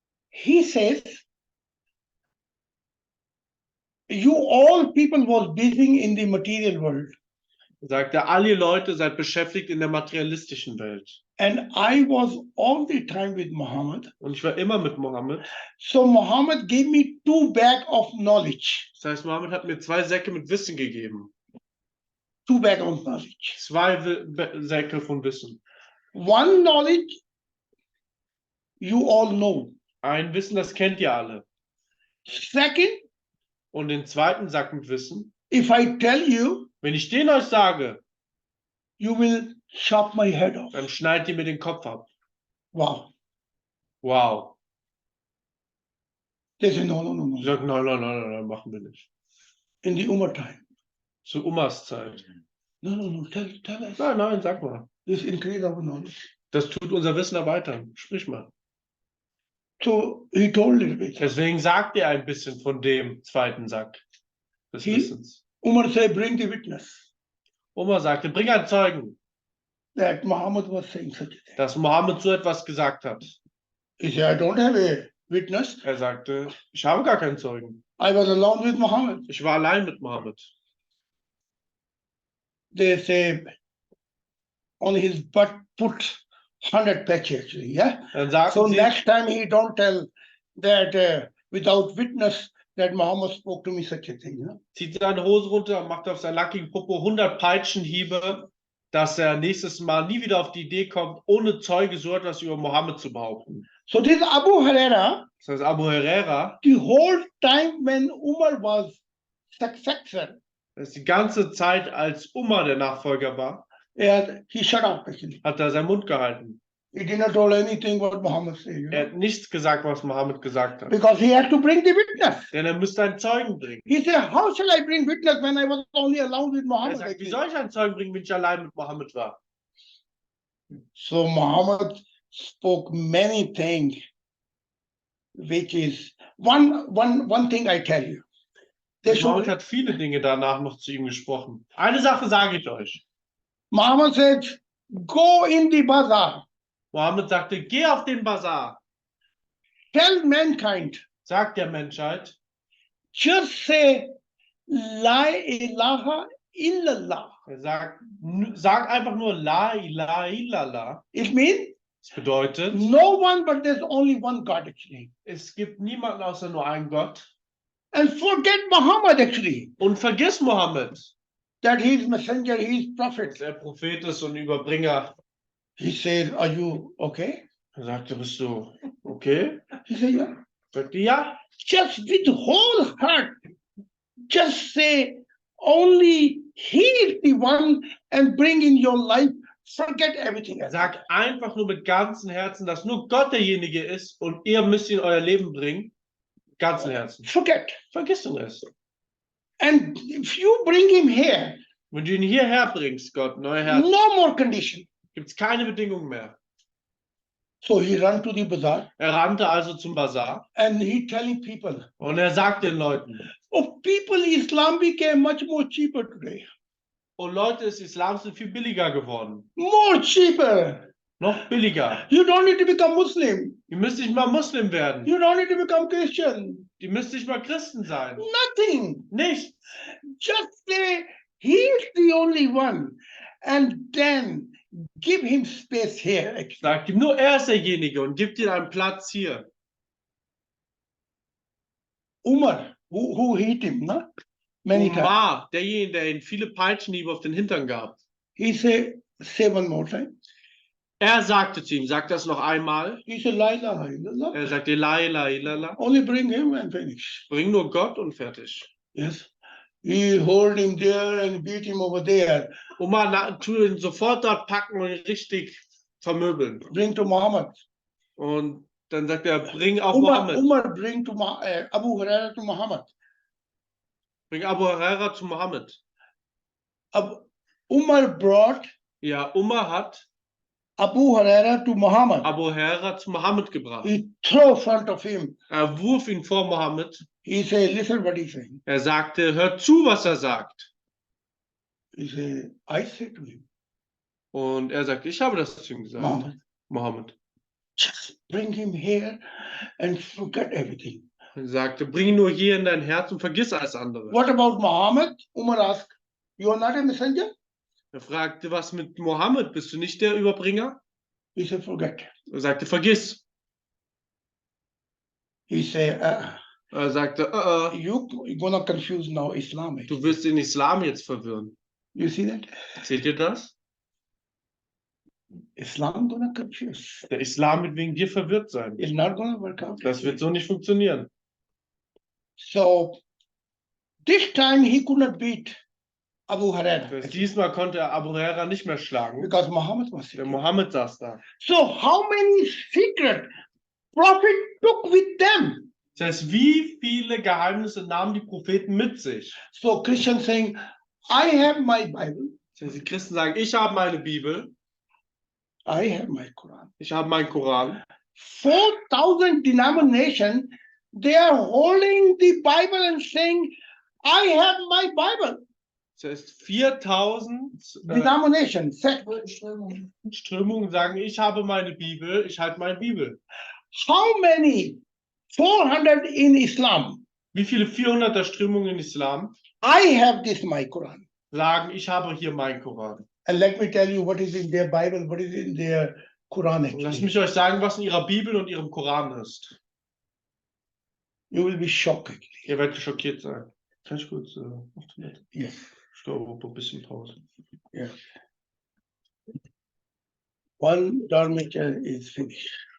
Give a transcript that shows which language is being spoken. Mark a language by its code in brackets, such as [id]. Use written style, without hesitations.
[en] He says, you all people was busy in the material world, [de] Er sagte, alle Leute seid beschäftigt in der materialistischen Welt. [en] and I was all the time with Muhammad. [de] Und ich war immer mit Mohammed. [en] So Muhammad gave me 2 bags of knowledge. [de] Das heißt, Mohammed hat mir 2 Säcke mit Wissen gegeben. [en] 2 bags of knowledge. [de] 2 Säcke von Wissen. [en] One knowledge you all know. [de] Ein Wissen, das kennt ihr alle. [en] Second, [de] Und den zweiten Sack mit Wissen, [en] if I tell you, [de] wenn ich den euch sage, [en] you will chop my head off. [de] dann schneidet ihr mir den Kopf ab. Wow. Wow. [en] They say, no, no, no, [de] Ich [en] no. [de] sage, nein, machen wir nicht. [en] In the Umar time. [de] Zu Umas Zeit. [en] No, no, no. Tell us. [de] Nein, sag mal. [en] This increase our knowledge. [de] Das tut unser Wissen erweitern. Sprich mal. [en] So he told a little bit. [de] Deswegen sagt ihr ein bisschen von dem zweiten Sack des [en] He- [de] Wissens. [en] Umar said, bring the witness [de] Oma sagte, bring einen Zeugen, [en] that Muhammad was saying such a thing. [de] dass Mohammed so etwas gesagt hat. [en] He said, I don't have a witness. [de] Er sagte, ich habe gar keinen Zeugen. [en] I was alone with Muhammad. [de] Ich war allein mit Mohammed. [en] They say on his butt put 100 patch actually, yeah? [de] Dann sagten [en] So [de] sie, [en] next time he don't tell that without witness that Muhammad spoke to me such a thing, you know? [de] zieht seine Hose runter, macht auf seinen lackigen Popo 100 Peitschenhiebe, dass er nächstes Mal nie wieder auf die Idee kommt, ohne Zeuge so etwas über Mohammed zu behaupten. [en] So this Abu Huraira, [de] Das heißt, Abu Herrera, [en] the whole time when Umar was successor, [de] das ist die ganze Zeit, als Umar der Nachfolger war, [en] he shut up actually. [de] hat er seinen Mund gehalten. [en] He did not tell anything what Muhammad said, you [de] Er [en] know? [de] hat nichts gesagt, was Mohammed gesagt hat. [en] Because he had to bring the witness. [de] Denn er müsste einen Zeugen bringen. [en] He said, how shall I bring witness when I was only alone with [de] Er [en] Muhammad? [de] sagt, wie [en] actually? [de] soll ich einen Zeugen bringen, wenn ich allein mit Mohammed war? [en] So Muhammad spoke many things, which is one thing I tell you. They [de] Mohammed [en] should, [de] hat viele Dinge danach noch zu ihm gesprochen. Eine Sache sage ich euch. [en] Muhammad said, go in the bazaar, [de] Mohammed sagte, geh auf den Bazar, [en] tell mankind, [de] sagt der Menschheit, [en] just say, [ar] La ilaha illallah. [de] er sagt, sag einfach nur [ar] La ilaha illallah. [en] It means [de] Das bedeutet, [en] no one, but there's only one God actually. [de] es gibt niemanden außer nur einen Gott. [en] And forget Muhammad actually, [de] Und vergiss Mohammed, [en] that he is messenger, he is [de] dass [en] prophet. [de] er Prophet ist und Überbringer. [en] He said, are you okay? [de] Er sagte, bist du okay? [en] He said, yeah. [de] Sagte, ja. [en] Just with whole heart, just say, only he is the one and bring in your life, forget everything else. [de] Sag einfach nur mit ganzem Herzen, dass nur Gott derjenige ist und ihr müsst ihn in euer Leben bringen. Ganzen Herzen. [en] Forget. [de] Vergiss den Rest. [en] And if you bring him here, [de] Wenn du ihn hierher bringst, Gott, in euer Herz, [en] no more condition. [de] gibt es keine Bedingungen mehr. [en] So he ran to the bazaar [de] Er rannte also zum Bazar [en] and he telling people, [de] und er sagt den Leuten, [en] Oh, people, Islam became much more cheaper today. [de] Und Leute des Islams sind viel billiger geworden. [en] More cheaper. [de] Noch billiger. [en] You don't need to become Muslim. [de] Ihr müsst nicht mal Muslim werden. [en] You don't need to become Christian. [de] Ihr müsst nicht mal Christen sein. [en] Nothing. [de] Nicht. [en] Just say he's the only one. And then give him space here. [de] Sagt ihm nur, er ist derjenige und gibt ihm einen Platz hier. [en] Umar, who hit him, no? Many times. [de] Umar, derjenige, der ihn viele Peitschenhiebe auf den Hintern gab. [en] He said, say one more time. [de] Er sagte zu ihm, sag das noch einmal. [en] He said, [ar] La ilaha illallah. [de] Er sagte, [ar] la ilaha illallah. [en] Only bring him and finish. [de] Bring nur Gott und fertig. [en] Yes. He hold him there and beat him over there. [de] Umar tu ihn sofort dort packen und ihn richtig vermöbeln. [en] Bring to Muhammad. [de] Und dann sagt er, bring auch Umar, Mohammed. [en] Umar bring to Abu Huraira to Muhammad. [de] Bring Abu Huraira zu Mohammed. [en] Umar brought [de] Ja, Umar hat [en] Abu Huraira to Muhammad. [de] Abu Huraira zu Mohammed gebracht. [en] He threw in front of him. [de] Er wurf ihn vor Mohammed. [en] He said, listen what he's saying. [de] Er sagte, hör zu, was er sagt. [en] He said, I said to him, [de] Und er sagte, ich habe das zu ihm gesagt. [en] Muhammad, [de] Mohammed. [en] just bring him here and forget everything. [de] Er sagte, bring ihn nur hier in dein Herz und vergiss alles andere. [en] What about Muhammad? Umar asked, you are not a messenger? [de] Er fragte, was mit Mohammed? Bist du nicht der Überbringer? [en] He said, forget. [de] Er sagte, vergiss. [en] He said, [de] Er sagte, [en] you're gonna confuse now Islamic. [de] du wirst den Islam jetzt verwirren. [en] You see that? [de] Seht ihr das? [en] Islam gonna confuse. [de] Der Islam wird wegen dir verwirrt sein. [en] It's not gonna work out. [de] Das wird so nicht funktionieren. [en] So this time he could not beat Abu Huraira [de] Diesmal konnte er Abu Huraira nicht mehr schlagen. [en] because Muhammad was [de] Der [en] here. [de] Mohammed saß da. [en] So how many secret prophet took with them? [de] Das heißt, wie viele Geheimnisse nahmen die Propheten mit sich? [en] So Christians saying, I have my Bible, [de] Das heißt, die Christen sagen, ich habe meine Bibel, [en] I have my Quran. [de] ich habe meinen Koran. [en] 4,000 denominations, they are holding the Bible and saying, I have my Bible. [de] Das heißt, 4000 [en] Denomination, sect. [de] Strömungen sagen, ich habe meine Bibel, ich halte meine Bibel. [en] How many? 400 in Islam. [de] Wie viele 400er Strömungen im Islam [en] I have this my Quran. [de] sagen, ich habe hier meinen Koran? [en] And let me tell you what is in their Bible, what is in their Quran. [de] Und lasst [en] Actually. [de] mich euch sagen, was in ihrer Bibel und ihrem Koran ist. [en] You will be shocked. [de] Ihr werdet schockiert sein. Kann ich kurz auf Toilette? [en] Yes. [de] Ich glaube, ein bisschen Pause. [en] Yeah. One dormitory is finished.